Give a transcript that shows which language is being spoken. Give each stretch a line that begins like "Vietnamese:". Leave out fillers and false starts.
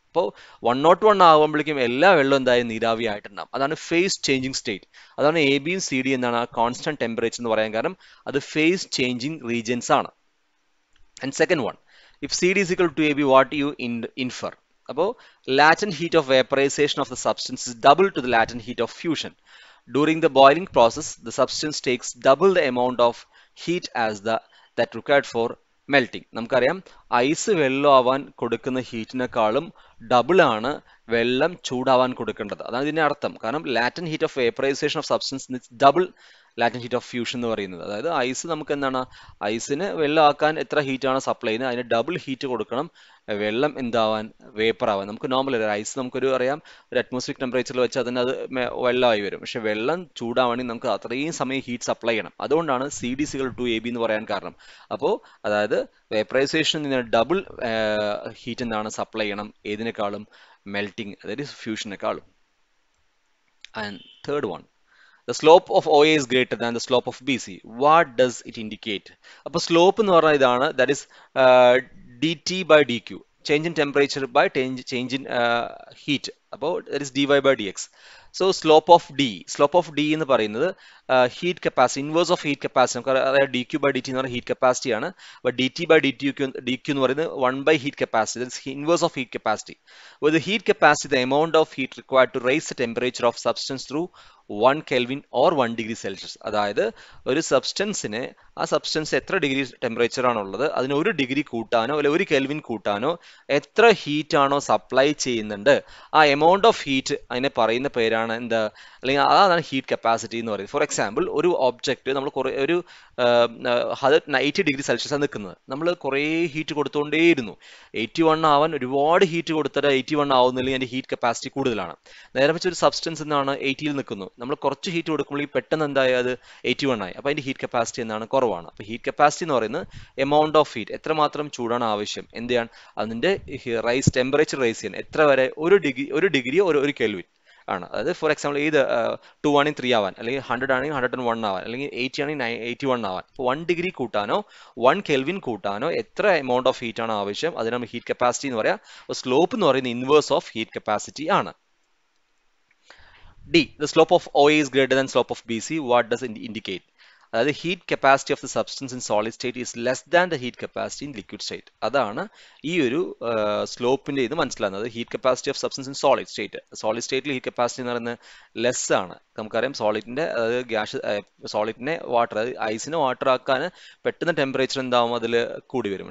Malayalam: അപ്പോൾ 101 ആകുമ്പോഴേക്കും എല്ലാ വെള്ളവും എന്തായാലും നീരാവി ആയിട്ടുണ്ടാകും. അതാണ് ഫേസ് ചേഞ്ചിങ് സ്റ്റേറ്റ്. അതാണ് എ ബിയും സി ഡി എന്നാണ് കോൺസ്റ്റന്റ് ടെമ്പറേച്ചർ എന്ന് പറയാൻ കാരണം. അത് ഫേസ് ചേഞ്ചിങ് റീജിയൻസ് ആണ്.
English: And second one, if C D is equal to A B what you infer? അപ്പോൾ latent heat of vaporization of the substance is double to the latent heat of fusion. During the boiling process, the substance takes double the amount of heat as that required for melting.
Malayalam: നമുക്കറിയാം ice വെള്ളം ആവാൻ കൊടുക്കുന്ന ഹീറ്റിനേക്കാളും double ആണ് വെള്ളം ചൂടാവാൻ കൊടുക്കേണ്ടത്. അതാണ് ഇതിന്റെ അർത്ഥം. കാരണം latent heat of vaporisation of substance double latent heat of fusion എന്ന് പറയുന്നത്. അതായത് ഐസ് നമുക്ക് എന്താണ്, ഐസിന് വെള്ളം ആക്കാൻ എത്ര ഹീറ്റാണ് സപ്ലൈ ചെയ്യുന്നത് അതിന് ഡബിൾ ഹീറ്റ് കൊടുക്കണം വെള്ളം എന്താവാൻ, വേപ്പർ ആവാൻ. നമുക്ക് നോർമൽ ഐസ് നമുക്കൊരു അറിയാം ഒരു അറ്റ്മോസ്ഫിയറിക് ടെമ്പറേച്ചറിൽ വെച്ച് അതിന് അത് വെള്ളമായി വരും. പക്ഷെ വെള്ളം ചൂടാവണമെങ്കിൽ നമുക്ക് അത്രയും സമയം ഹീറ്റ് സപ്ലൈ ചെയ്യണം. അതുകൊണ്ടാണ് C D സികൾ to A B എന്ന് പറയാൻ കാരണം. അപ്പോൾ അതായത് വേപ്പറൈസേഷൻ ഡബിൾ ഹീറ്റ് എന്താണ് സപ്ലൈ ചെയ്യണം ഏതിനേക്കാളും? മെൽറ്റിംഗ്, അതായത് ഫ്യൂഷനേക്കാളും.
English: And third one, the slope of OA is greater than the slope of BC. What does it indicate?
Malayalam: അപ്പോൾ സ്ലോപ്പ് എന്ന് പറഞ്ഞാൽ ഇതാണ്,
English: that is dt by dq, change in temperature by change in heat. അപ്പോൾ that is dy by dx. So slope of d
Malayalam: എന്ന് പറയുന്നത് heat capacity, inverse of heat capacity. നമുക്ക് അതായത് dq by dt എന്ന് പറയുന്നത് ഹീറ്റ് കപ്പാസിറ്റി ആണ്.
English: അപ്പോൾ dt by dq
Malayalam: എന്ന് പറയുന്നത്
English: 1 by heat capacity, that is inverse of heat capacity. With the heat capacity, the amount of heat required to raise the temperature of substance through 1 Kelvin or 1 degree Celsius.
Malayalam: അതായത് ഒരു സബ്സ്റ്റൻസിന് ആ substance എത്ര degree temperature ആണുള്ളത് അതിന് 1 degree കൂട്ടാനോ അല്ലെ 1 kelvin കൂട്ടാനോ എത്ര heat ആണോ supply ചെയ്യുന്നുണ്ട് ആ എമൗണ്ട് ഓഫ് ഹീറ്റ് അതിനെ പറയുന്ന പേരാണ് എന്താ, അല്ലെങ്കിൽ അതാണ് ഹീറ്റ് കപ്പാസിറ്റി എന്ന് പറയുന്നത്. ഫോർ എക്സാമ്പിൾ, ഒരു ഒബ്ജക്റ്റ് നമ്മൾ കുറേ ഒരു 80 ഡിഗ്രി സെൽഷ്യസ് ആണ് നിൽക്കുന്നത്, നമ്മൾ കുറേ ഹീറ്റ് കൊടുത്തുകൊണ്ടേയിരുന്നു. 81 ആവാൻ ഒരുപാട് ഹീറ്റ് കൊടുത്തിട്ട് 81 ആവുന്നില്ലെങ്കിൽ അതിൻ്റെ ഹീറ്റ് കപ്പാസിറ്റി കൂടുതലാണ്. നേരെ വെച്ച് ഒരു സബ്സ്റ്റൻസ് എന്താണ് 80-ൽ നിൽക്കുന്നു, നമ്മൾ കുറച്ച് ഹീറ്റ് കൊടുക്കുമ്പോൾ പെട്ടെന്ന് എന്തായി അത് 81 ആയി, അപ്പോൾ അതിൻ്റെ ഹീറ്റ് കപ്പാസിറ്റി എന്താണ് കുറവാണ്. അപ്പോൾ ഹീറ്റ് കപ്പാസിറ്റി എന്ന് പറയുന്നത് എമൗണ്ട് ഓഫ് ഹീറ്റ്, എത്രമാത്രം ചൂടാണ് ആവശ്യം, എന്ത് ചെയ്യാൻ അതിൻ്റെ ടെമ്പറേച്ചർ റൈസ് ചെയ്യാൻ, എത്ര വരെ, ഒരു ഡിഗ്രി ഒരു കെൽവിൻ ആണ്. അതായത് ഫോർ എക്സാമ്പിൾ ഇത് 2 ആണെങ്കിൽ 3 ആവാൻ, അല്ലെങ്കിൽ 100 ആണെങ്കിൽ 101 ആവാൻ, അല്ലെങ്കിൽ 80 ആണെങ്കിൽ 81 ആവാൻ. അപ്പോൾ 1 ഡിഗ്രി കൂട്ടാനോ 1 കെൽവിൻ കൂട്ടാനോ എത്ര എമൗണ്ട് ഓഫ് ഹീറ്റ് ആണ് ആവശ്യം, അതിന് നമ്മൾ ഹീറ്റ് കപ്പാസിറ്റി എന്ന് പറയാം. സ്ലോപ്പ് എന്ന് പറയുന്നത് ഇൻവേഴ്സ് ഓഫ് ഹീറ്റ് കപ്പാസിറ്റി ആണ്.
English: D. The slope of OA is greater than slope of BC. What does it indicate? അതായത് heat capacity of the substance in solid state is less than the heat capacity in liquid state.
Malayalam: അതാണ് ഈ ഒരു സ്ലോപ്പിന്റെ ഇത് മനസ്സിലാകുന്നത്. Heat capacity of substance in solid സ്റ്റേറ്റിൽ heat capacity എന്ന് പറയുന്നത് less ആണ്. നമുക്കറിയാം സോളിഡിന്റെ, അതായത് സോളിഡിനെ വാട്ടർ, അതായത് ഐസിനെ വാട്ടർ ആക്കാൻ പെട്ടെന്ന് ടെമ്പറേച്ചർ എന്താവും അതിൽ കൂടി വരും.